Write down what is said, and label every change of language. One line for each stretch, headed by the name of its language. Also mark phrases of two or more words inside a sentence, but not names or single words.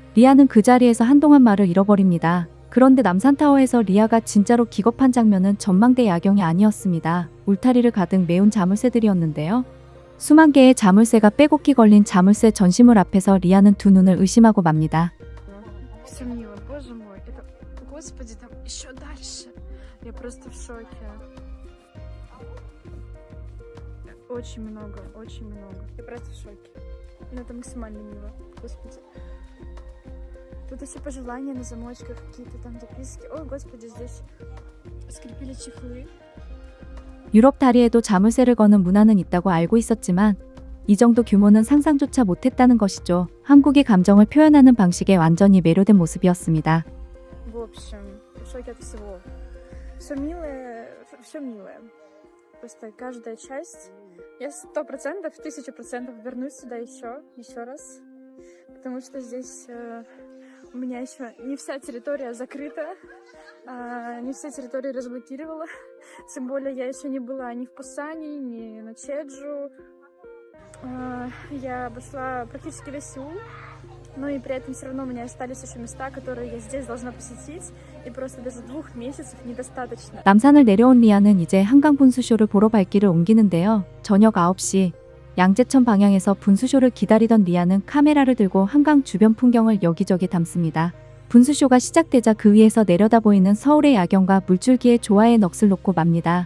Korean: 리아는 그 자리에서 한동안 말을 잃어버립니다. 그런데 남산타워에서 리아가 진짜로 기겁한 장면은 전망대 야경이 아니었습니다. 울타리를 가득 메운 자물쇠들이었는데요. 수만 개의 자물쇠가 빼곡히 걸린 자물쇠 전시물 앞에서 리아는 두 눈을 의심하고 맙니다.
Russian: Все мило, боже мой. Это, господи, там еще дальше. Я просто в шоке. Очень много, очень много. Я просто в шоке. Но это максимально мило. Господи. Тут и все пожелания на замочках, какие-то там записки. Ой, господи, здесь скрепили чехлы.
Korean: 유럽 다리에도 자물쇠를 거는 문화는 있다고 알고 있었지만 이 정도 규모는 상상조차 못했다는 것이죠. 한국의 감정을 표현하는 방식에 완전히 매료된 모습이었습니다.
Russian: В общем, в шоке от всего. Все милое, все милое. Просто каждая часть. Я 100%, 1000% вернусь сюда еще раз. Потому что здесь у меня еще не вся территория закрыта. Не все территории разблокировала. Тем более я еще не была ни в Пусане, ни на Чеджу. Я обошла практически весь Сеул. Но и при этом все равно у меня остались еще места, которые я здесь должна посетить. И просто даже 2 месяцев недостаточно.
Korean: 남산을 내려온 리아는 이제 한강 분수쇼를 보러 발길을 옮기는데요. 저녁 9시 양재천 방향에서 분수쇼를 기다리던 리아는 카메라를 들고 한강 주변 풍경을 여기저기 담습니다. 분수쇼가 시작되자 그 위에서 내려다 보이는 서울의 야경과 물줄기의 조화에 넋을 놓고 맙니다.